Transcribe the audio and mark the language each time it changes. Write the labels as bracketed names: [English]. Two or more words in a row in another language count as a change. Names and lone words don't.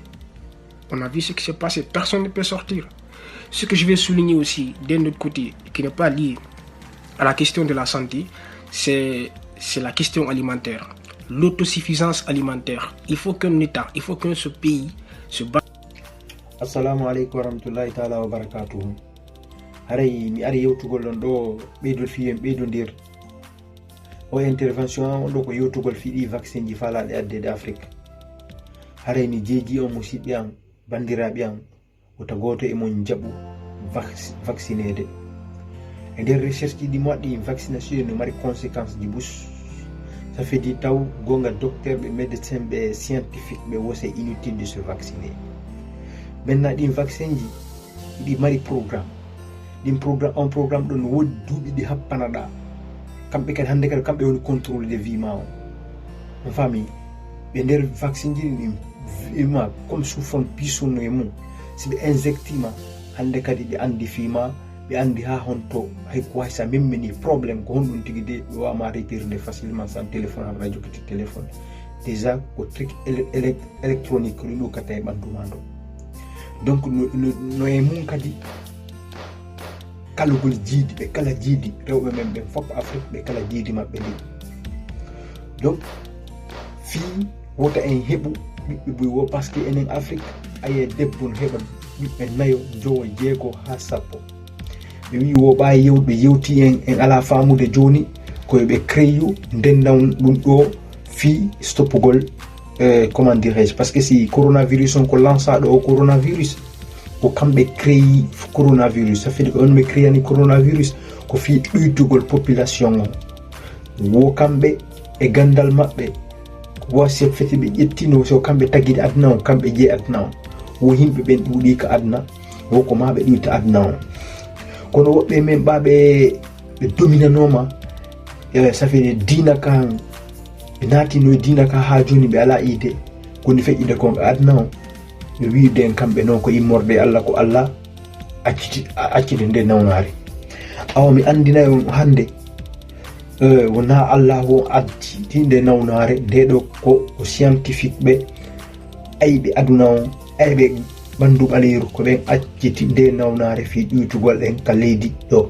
[French] On a vu ce qui s'est passé, personne ne peut sortir. Ce que je vais souligner aussi, d'un autre côté, qui n'est pas lié à la question de la santé, c'est la question alimentaire. L'autosuffisance alimentaire. Il faut qu'un État, il faut qu'un ce pays se batte. [Arabic] السلام عليكم ورحمة الله تعالى وبركاته. [Fula] Haray mi ari yewtugol ɗon ɗo ɓeydol fiyen ɓeydondir o intervention on ɗo ko yewtugol fiɗi vaccine ji falaɗe addede Afrique. Haray mi jeeji on musidɓe am bandiraɓe am wota goto e mon jaɓu vaccinede. E nder recherche ɗi mo waɗi vaccination no mari conséquence ji bus. [French] Ça fait di [Fula] taw gonga docteur ɓe médecin ɓe scientifique ɓe wose [French] inutile de se vacciner. [Fula] Maintenant ɗin vaccin ji ɗi mari programme. On programme ɗon wodi duuɓi ɗi happanaɗa. Kamɓe kadi hande kadi kamɓe woni [French] contrôle de vie [Fula] ma on fami ɓe nder vaccin ji ɗin ima [French] comme sous forme [Fula] pisonno e mum si ɓe injectima hande kadi ɓe andi fima ɓe andi ha honto hay ko way sa memmini probléme ko honɗum tigui de ɓe wawma retirde [French] facilement sans téléphone [Fula] haɗa jokkiti téléphone déjà ko [French] truc électronique [Fula] ko ɗum ɗokata e ɓandu ma ɗo. Donc no e mum kadi kalugol jiidi ɓe kala jiidi rewɓe men ɓe fof Afrique ɓe kala jiidi maɓɓe ndi. Donc fii wota en heɓu ɓiɓɓe buy wo [French] par ce que [Fula] enen Afrique aye debbo no heɓa ɓiɓɓe nayo jowo jeego ha sappo. Ɓe wi wo ɓa yewɓe yewti en ala famude joni koye ɓe créyu ndendan ɗum ɗo fii stoppugol [French] comment dirais-je, parce que si coronavirus [Fula] on ko lançaɗo o coronavirus ko kamɓe créi coronavirus, [French] ça fait dire [Fula] on ɓe créani coronavirus ko fi ɗuytugol population on wo kamɓe e gandal maɓɓe wo se feti ɓe ƴettino so kamɓe tagide aduna on kamɓe jeeyi aduna on wo yimɓe ɓen ɗuuɗi ka aduna wo ko ma ɓe ɗuyta aduna on kono woɓɓe men ɓaɓe ɓe dominanoma [French] ça fait dire [Fula] dina kan ɓe naatino dina ka ha joni ɓe ala ide koni feƴƴide konɓe aduna on ɓe wiide kamɓe noon ko immorde Allah ko Allah accide nde nawnare. Awa mi andinayi on hande wona Allah wo addi nde nawnare ndeɗo ko scientifique ɓe ayɓe aduna on ayɓe ɓandu ɓaleru ko ɓen acciti nde nawnare fi ƴuytugol ɗen ka leydi ɗo.